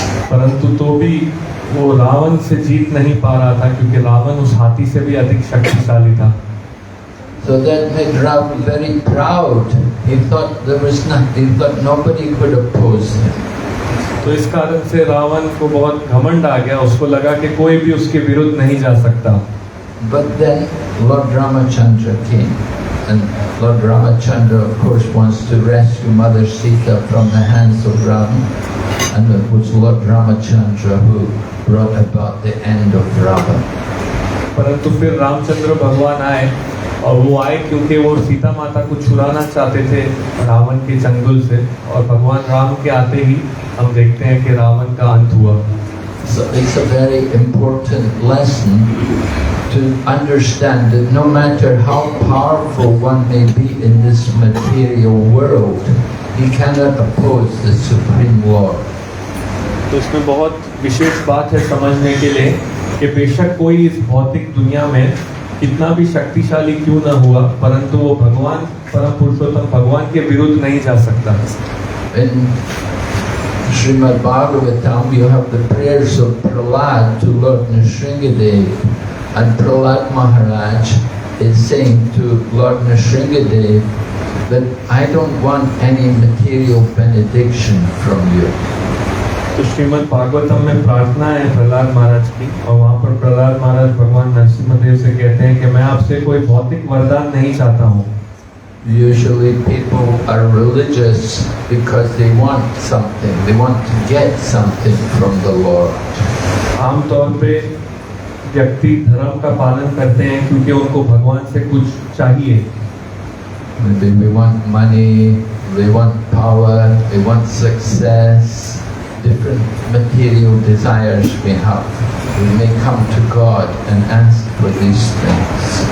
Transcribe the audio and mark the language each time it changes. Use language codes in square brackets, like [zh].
[hi] परंतु तो भी वो रावण से जीत नहीं पा रहा था क्योंकि रावण उस हाथी से भी अधिक शक्तिशाली था। [en] So that made Ravan very proud. He thought nobody could oppose him. [hi] तो इस कारण से रावण को बहुत घमंड आ गया, उसको लगा कि कोई भी उसके विरुद्ध नहीं जा सकता। [en] But then Lord Ramachandra came. And Lord Ramachandra, of course, wants to rescue Mother Sita from the hands of Ravan. And it was Lord Ramachandra who brought about the end of Ravan. [hi] परंतु फिर रामचंद्र भगवान आए और वो आए क्योंकि वो सीता माता को छुड़ाना चाहते थे रावण के चंगुल से, और भगवान राम के आते ही हम देखते हैं कि रावण का अंत हुआ। [en] So it's a very important lesson to understand that no matter how powerful one may be in this material world, he cannot oppose the Supreme Lord. [hi] तो इसमें बहुत विशेष बात है समझने के लिए कि बेशक कोई इस भौतिक दुनिया में कितना भी शक्तिशाली क्यों न हुआ, परंतु वो भगवान परम पुरुषोत्तम भगवान के विरुद्ध नहीं जा सकता। [en] In Srimad Bhagavatam, you have the prayers of Prahlad to Lord Nrsingadev, and Prahlad Maharaj is saying to Lord Nrsingadev that I don't want any material benediction from you. [hi] तो श्रीमद् भागवतम में प्रार्थना है प्रहलाद महाराज की, और वहाँ पर प्रहलाद महाराज भगवान नरसिम्हदेव से कहते हैं कि मैं आपसे कोई भौतिक वरदान नहीं चाहता हूँ। [en] Usually people are religious because they want something, they want to get something from the Lord. [hi] आमतौर पे व्यक्ति धर्म का पालन करते हैं क्योंकि उनको भगवान से कुछ चाहिए। [en] Maybe we want money, we want power, we want success, different material desires we have. We may come to God and ask for these things.